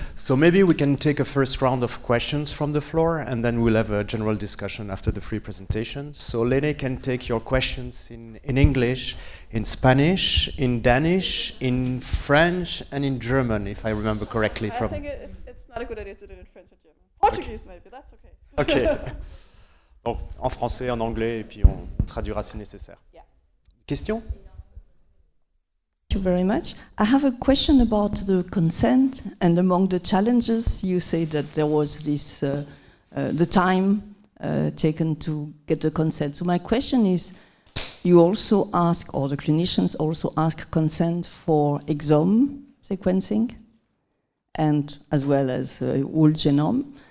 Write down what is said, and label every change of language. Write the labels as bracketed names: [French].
[English] So maybe we can take a first round of questions from the floor, and then we'll have a general discussion after the three presentations. So Lene can take your questions in English, in Spanish, in Danish, in French, and in German, if I remember correctly. I think it's not a good idea to do it in French or German. Portuguese, okay. Maybe, that's okay. Okay. [French] Donc, en français, en anglais, et puis on traduira si nécessaire. [English] Yeah. Question? Thank you very much. I have a question about the consent, and among the challenges, you say that there was this, the time taken to get the consent. So my question is, you also ask, or the clinicians also ask consent for exome sequencing, and as well as whole genome.